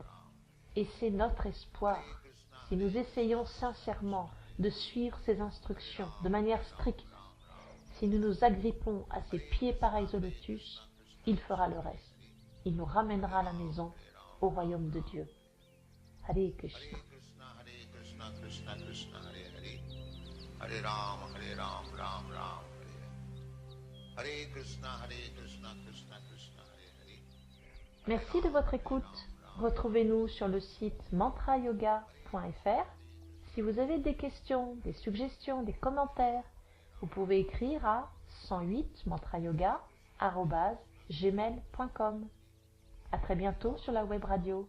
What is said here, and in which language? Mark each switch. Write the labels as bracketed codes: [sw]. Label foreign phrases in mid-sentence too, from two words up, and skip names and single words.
[fr] Et c'est notre espoir. Si nous essayons sincèrement de suivre ses instructions de manière stricte, si nous nous agrippons à ses pieds pareils au lotus, il fera le reste. Il nous ramènera à la maison, au royaume de Dieu. [sa] हरे कृष्ण. कृष्ण कृष्ण हरे हरे, हरे राम, राम राम, हरे कृष्ण कृष्ण कृष्ण हरे हरे. [fr] Merci de votre écoute. Retrouvez-nous sur le site mantrayoga.fr. Si vous avez des questions, des suggestions, des commentaires, vous pouvez écrire à 108mantrayoga@gmail.com. À très bientôt sur la web radio.